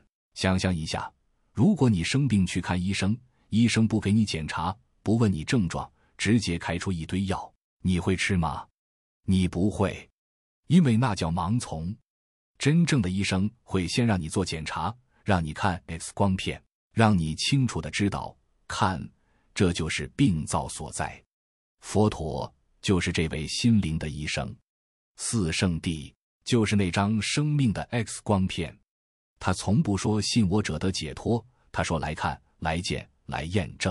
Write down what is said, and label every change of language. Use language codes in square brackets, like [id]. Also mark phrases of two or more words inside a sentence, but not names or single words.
[zh] 想象一下，如果你生病去看医生，醫生不給你檢查，不問你症狀，直接開出一堆藥，你會吃嗎？你不會，因為那叫盲從。真正的醫生會先讓你做檢查，讓你看 X 光片，讓你清楚地知道，看，這就是病灶所在。佛陀就是這位心靈的醫生。四聖諦就是那張生命的 X 光片。他從不說信我者得解脫，他說來看、來見、來驗證。